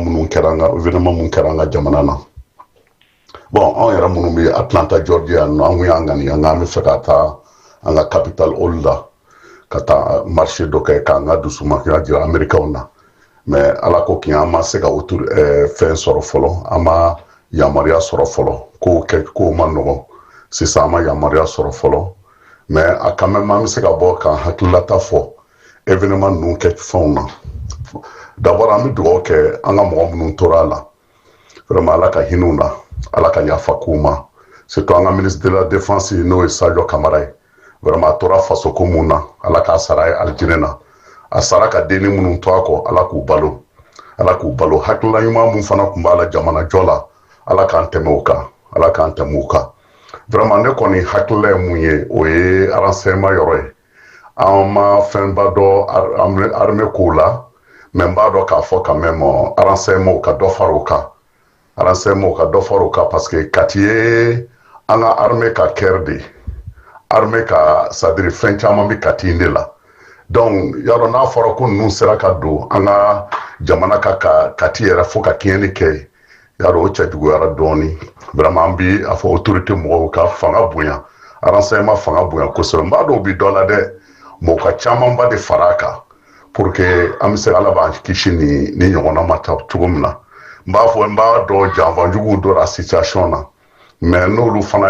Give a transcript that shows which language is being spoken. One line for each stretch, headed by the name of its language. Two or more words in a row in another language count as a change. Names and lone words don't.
Bambara: minnu kɛra an ka jamana na bon anw yɛrɛ minnu bɛ Atlanta Georgia an kun y'an ŋani an bɛ fɛ ka taa an ka
English: capital hall
Bambara: la ka taa marché dɔ kɛ k'an ka dusumakanya jira Américains na mais ala ko k'i an ma se ka fɛn sɔrɔ fɔlɔ an ma yamaruya sɔrɔ fɔlɔ kow ma nɔgɔn sisan an ma yamaruya sɔrɔ fɔlɔ mais a
French: quand même
Bambara: an bɛ se ka bɔ ka hakililata fɔ événement ninnu kɛ fɛnw na d'abord an bɛ dugawu kɛ an ka mɔgɔ minnu tora a la vraiment ala ka hinɛ u la ala ka yafa k'u ma surtout an ka
French: ministre de la défense
Bambara: n'o ye Sadio Kamara ye vraiment a tora faso ko mun na ala k'a sara ye alijinɛ na a sara ka denni minnu to a kɔ ala k'u balo hakilila ɲuman mun fana tun b'a la jamana jɔ la ala k'an tɛmɛ o kan ala k'an tɛmɛ o kan vraiment ne kɔni hakilila ye mun ye o ye renseignement yɔrɔ ye an ma fɛnba dɔ armée kow la mais n b'a dɔn k'a fɔ
French: quand même renseignement
Bambara: ka dɔ fara o kan
French: parce que
Bambara: Kati ye an ka armée ka
French: cœur de armée
Bambara: ka c'est-à-dire fɛn caman bɛ Kati in de la donc yɔrɔ n'a fɔra ko ninnu sera ka don an ka jamana ka Kati yɛrɛ fo ka tiɲɛni kɛ yɔrɔ o cɛ juguyara dɔɔni vraiment an bi a fɔ autorité mɔgɔw ka fanga bonya renseignement fanga bonya kosɛbɛ n b'a dɔn o bi dɔ la dɛ mɔgɔ ka camanba de fara a kan
French: pour que
Bambara: an bɛ se ala b'an kisi ni ɲɔgɔnna ma ta cogo min na n b'a dɔn janfanjuguw dɔra situation na mais n'olu fana